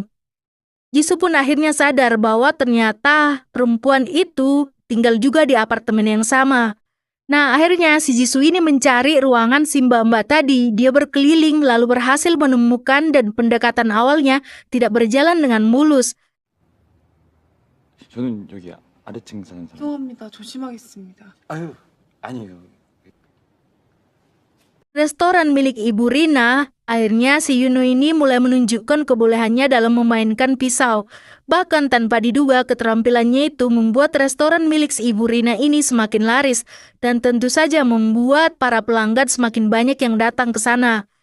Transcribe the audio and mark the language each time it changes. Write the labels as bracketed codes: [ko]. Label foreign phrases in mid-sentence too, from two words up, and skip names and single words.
[id] Jisoo pun akhirnya sadar bahwa ternyata perempuan itu tinggal juga di apartemen yang sama. Nah, akhirnya si Jisoo ini mencari ruangan si mbak-mbak tadi. Dia berkeliling lalu berhasil menemukan dan pendekatan awalnya tidak berjalan dengan mulus. [ko] 저는 여기 아래층 사는 사람. 죄송합니다. 조심하겠습니다. 아유, 아니에요. [id] Restoran milik Ibu Rina, akhirnya si Hyunwoo ini mulai menunjukkan kebolehannya dalam memainkan pisau. Bahkan tanpa diduga keterampilannya itu membuat restoran milik si Ibu Rina ini semakin laris. Dan tentu saja membuat para pelanggan semakin banyak yang datang ke sana.